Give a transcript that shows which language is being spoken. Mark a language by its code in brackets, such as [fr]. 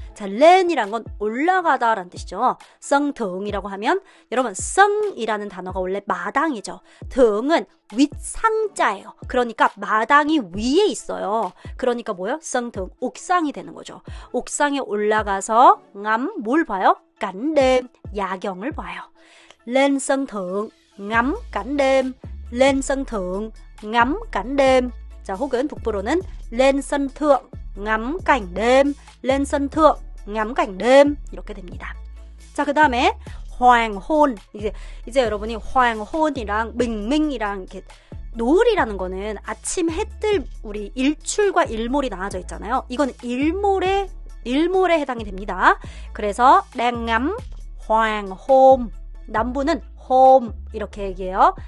[ko] 자, len이란 건 올라가다 라는 뜻이죠. sân thượng 이라고 하면 여러분 sân 이라는 단어가 원래 마당이죠. thượng 은 윗상자예요. 그러니까 마당이 위에 있어요. 그러니까 뭐예요? sân thượng 옥상이 되는 거죠. 옥상에 올라가서 뭘 봐요? cảnh đêm 야경을 봐요. [vi] lên sân thượng ngắm cảnh đêm lên sân thượng ngắm cảnh đêm. [ko] 자, 혹은 북부로는 [vi] lên sân thượng ngắm cảnh đêm, lên sân thượng ngắm cảnh đêm [ko] 이렇게 됩니다. 자, 그 다음에 황혼. 이제 여러분이 황혼이랑 bình minh 이랑 이렇게 노을이라는 거는 아침 해뜰 우리 일출과 일몰이 나눠져 있잖아요. 이건 일몰에 해당이 됩니다. 그래서 [vi] đang ngắm hoàng [ko] 남부는 home 이렇게 얘기해요.